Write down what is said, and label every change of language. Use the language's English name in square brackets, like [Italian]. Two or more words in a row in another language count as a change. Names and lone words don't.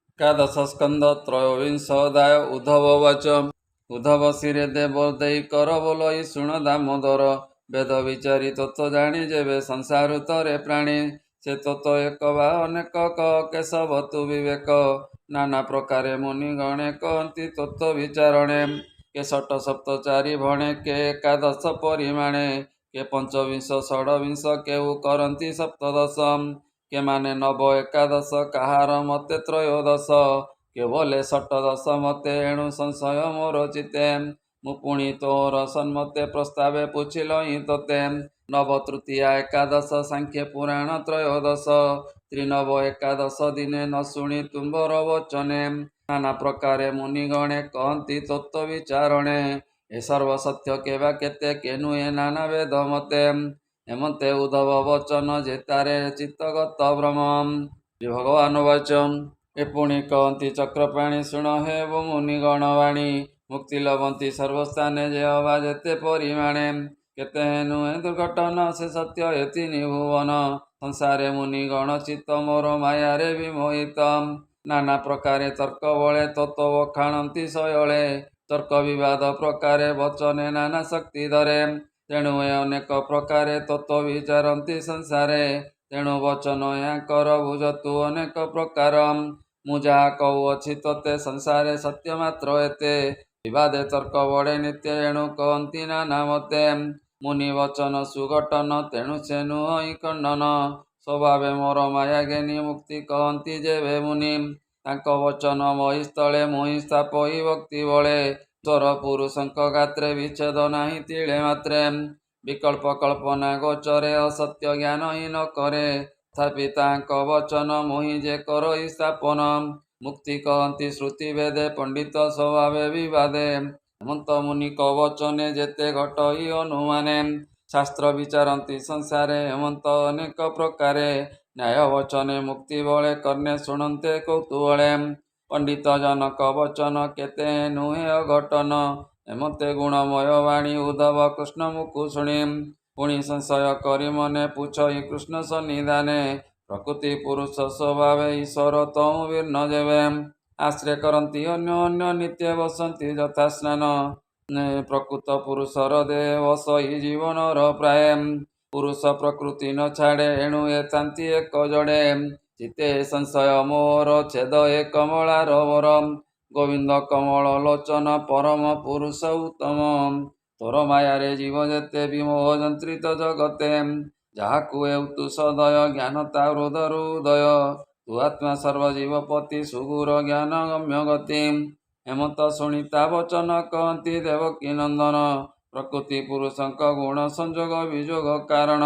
[Odia] ଏକାଦଶସ୍କନ୍ଧ ତ୍ରୟୋବିଂଶୋଽଧ୍ୟାୟ ଉଦ୍ଧବୋବାଚ। ଉଦ୍ଧବଶିରେ ଦେବ ଦେଇ କର ବୋଲଇ ଶୁଣ ଦାମୋଦର। ବେଦ ବିଚାରୀ ତତ୍ୱ ଜାଣୀ ଜେବେ ସଂସାରୁତରେ ପ୍ରାଣୀ। ସେ ତତ୍ୱ ଏକ ବା ଅନେକ କହ କେଶବ ତୁ ବିବେକ। ନାନା ପ୍ରକାରେ ମୁନି ଗଣେ କହନ୍ତି ତତ୍ୱ ବିଚାରଣେ। କେ ଷଟ ସପ୍ତ ଚାରି ଭଣେ କେ ଏକାଦଶ ପରିମାଣେ। କେ ପଂଚବିଂଶ ଷଡ୍ବିଂଶ କେଉ କରନ୍ତି ସପ୍ତଦଶ। କେ ମାନେ ନବ ଏକାଦଶ କାହାର ମତେ ତ୍ରୟୋଦଶ। କେ ବୋଲେ ଷଟ୍ଦଶ ମତେ ଏଣୁ ସଂଶୟ ମୋର ଚିତେ। ମୁ ପୁଣି ତୋର ସନ୍ମତେ ପ୍ରସ୍ତାବେ ପୁଛିଲହି ତୋତେ। ନବ ତୃତୀୟା ଏକାଦଶ ସାଂଖ୍ୟ ପୁରାଣ ତ୍ରୟୋଦଶ। ତ୍ରିନବ ଏକାଦଶ ଦିନେ ନ ଶୁଣି ତୁମ୍ବର ବଚନେ। ନାନା ପ୍ରକାରେ ମୁନିଗଣେ କହନ୍ତି ତତ୍ୱ ବିଚାରଣେ। ଏ ସର୍ବ ସତ୍ୟ କେବା କେତେ କେ ନୁହେ ନାନା ବେଦ ମତେ। ହେମନ୍ତେ ଉଦ୍ଧବ ବଚନ ଜେତାରେ ଚିତ୍ତଗତ ଭ୍ରମ। ଶ୍ରୀ ଭଗବାନ ବାଚ। ଏ ପୁଣି କହନ୍ତି ଚକ୍ରପାଣି ଶୁଣ ହେ ବୋ ମୁନିଗଣ ବାଣୀ। ମୁକ୍ତି ଲଭନ୍ତି ସର୍ବସ୍ଥାନେ ଜେ ଅବା ଜେତେ ପରିମାଣେ। କେତେ ନୁହେ ଦୁର୍ଘଟନା ସେ ସତ୍ୟ ଏ ତିନି ଭୁବନ। ସଂସାରେ ମୁନିଗଣ ଚିତ୍ତ ମୋର ମାୟାରେ ବିମୋହିତ। ନାନା ପ୍ରକାରେ ତର୍କ ବଳେ ତତ୍ୱ ବଖାଣନ୍ତି ଶୟଳେ। ତର୍କ ବିବାଦ ପ୍ରକାରେ ବଚନେ ନାନା ଶକ୍ତି ଧରେ। ତେଣୁ ଏ ଅନେକ ପ୍ରକାରେ ତତ୍ୱ ବିଚାରନ୍ତି ସଂସାରେ। ତେଣୁ ବଚନ ୟାକର ବୁଝନ୍ତୁ ଅନେକ ପ୍ରକାର। ମୁ ଜହା କହୁଅଛି ତୋତେ ସଂସାରେ ସତ୍ୟ ମାତ୍ର ଏତେ। ବିବାଦେ ତର୍କ ବଡ଼େ ନିତ୍ୟ ଏଣୁ କହନ୍ତି ନାନା ମତେ। ମୁନି ବଚନ ସୁଘଟନ ତେଣୁ ସେ ନୁହି ଖଣ୍ଡନ। ସ୍ୱଭାବେ ମୋର ମାୟା ଜ୍ଞାନୀ ମୁକ୍ତି କହନ୍ତି ଜେବେ ମୁନି। ତାଙ୍କ ବଚନ ମହିସ୍ଥଳେ ମୋହି ସ୍ଥାପହି ଭକ୍ତି ବଳେ। ଈଶ୍ୱର ପୁରୁଷଙ୍କ ଗାତ୍ରେ ବିଚ୍ଛେଦ ନାହି ତିଳେ ମାତ୍ରେ। ବିକଳ୍ପ କଳ୍ପନା ଗୋଚରେ ଅସତ୍ୟ ଜ୍ଞାନ ହି ନ କରେ। ତଥାପି ତାଙ୍କ ବଚନ ମୋହି ଜେ କରହି ସ୍ଥାପନ। ମୁକ୍ତି କହନ୍ତି ଶ୍ରୁତି ବେଦେ ପଣ୍ଡିତ ସ୍ୱଭାବେ ବିବାଦେ। ହେମନ୍ତ ମୁନି ବଚନେ ଜେତେ ଘଟହି ଅନୁମାନେ। ଶାସ୍ତ୍ର ବିଚାରନ୍ତି ସଂସାରେ ହେମନ୍ତ ଅନେକ ପ୍ରକାରେ। ନ୍ୟାୟ ବଚନେ ମୁକ୍ତି ବଳେ କର୍ଣ୍ଣେ ଶୁଣନ୍ତେ କୌତୂହଳେ। ପଣ୍ଡିତ ଜନକ ବଚନ କେତେ ନୁହେ ଅଘଟନ। ହେମନ୍ତେ ଗୁଣମୟ ବାଣୀ ଉଦ୍ଧବ କୃଷ୍ଣ ମୁଖୁ ଶୁଣି। ପୁଣି ସଂଶୟ କରି ମନେ ପୁଛହି କୃଷ୍ଣ ସନ୍ନିଧାନେ। ପ୍ରକୃତି ପୁରୁଷ ସ୍ୱଭାବେ ଈଶ୍ୱର ତହୁ ବିର୍ନ ଜେବେ। ଆଶ୍ରୟ କରନ୍ତି ଅନ୍ୟ ଅନ୍ୟ ନିତ୍ୟ ବସନ୍ତି ୟଥା ସ୍ନାନ। ପ୍ରକୃତ ପୁରୁଷର ଦେହ ବସହି ଜୀବନର ପ୍ରାୟ। ପୁରୁଷ ପ୍ରକୃତି ନ ଛାଡ଼େ ଏଣୁ ଏତାନ୍ତି ଏକ ଜଡ଼େ। ଚିତେ ସଂଶୟ ମୋହର ଛେଦ ଏ କମଳାର ବର। ଗୋବିନ୍ଦ କମଳ ଲୋଚନ ପରମ ପୁରୁଷ ଉତ୍ତମ। ତୋର ମାୟାରେ ଜୀବ ଜେତେ ବିମୋହ ଜନ୍ତ୍ରିତ ଜଗତେ। ଯାହାକୁ ହେଉତୁ ସଦୟ ଜ୍ଞାନ ତା ହୃଦରୁ ଉଦୟ। ତୁ ଆତ୍ମା ସର୍ବଜୀବପତି ସୁଗୁର ଜ୍ଞାନ ଗମ୍ୟ ଗତି। ହେମନ୍ତ ଶୁଣି ତା ବଚନ କହନ୍ତି ଦେବକୀ ନନ୍ଦନ। ପ୍ରକୃତି ପୁରୁଷଙ୍କ ଗୁଣ ସଂଯୋଗ ବିଯୋଗ କାରଣ।